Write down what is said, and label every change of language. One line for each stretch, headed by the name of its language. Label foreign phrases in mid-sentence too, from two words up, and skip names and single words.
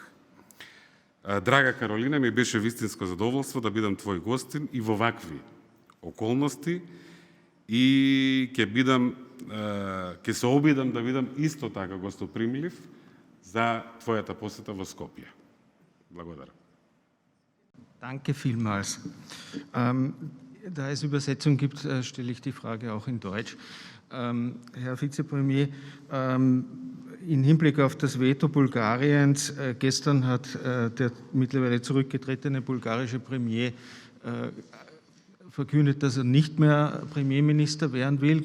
Macedonian: Драга Каролина, ми беше вистинско задоволство да бидам твој гостин и во вакви околности и ќе се обидам да бидам исто така гостопримлив за твојата посета во Скопје. Благодарам.
German: Danke vielmals. Da es Übersetzung gibt, stelle ich die Frage auch in Deutsch. Herr Vizepremier, im Hinblick auf das Veto Bulgariens, gestern hat der mittlerweile zurückgetretene bulgarische Premier verkündet, dass er nicht mehr Premierminister werden will.